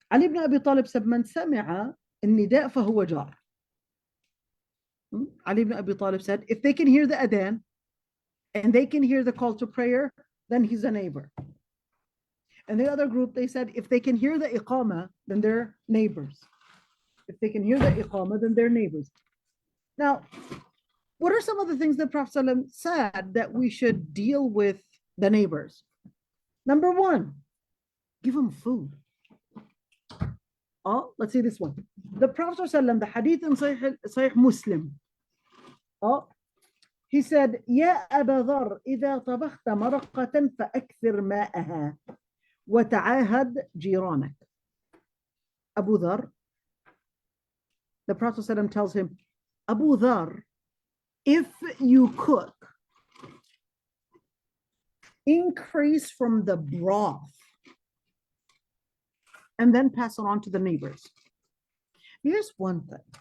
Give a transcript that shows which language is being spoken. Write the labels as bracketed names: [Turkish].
[Arabic] علي بن أبي طالب [English] said [Arabic] من سمع النداء فهو جار. [English] Ali ibn Abi Talib said, if they can hear the adhan and they can hear the call to prayer, then he's a neighbor. And the other group, they said, if they can hear the iqamah, then they're neighbors. If they can hear the iqamah, then they're neighbors. Now, what are some of the things that Prophet ﷺ said that we should deal with the neighbors? Number one, give them food. Let's see this one. The Prophet ﷺ, the hadith in Sahih Muslim, he said, [Arabic] يا أبا ذر إذا طبخت مرقة فأكثر ماءها وتعاهد جيرانك. [English] Abu Dhar, the Prophet ﷺ tells him, Abu Dhar, if you cook, increase from the broth and then pass it on to the neighbors. Here's one thing.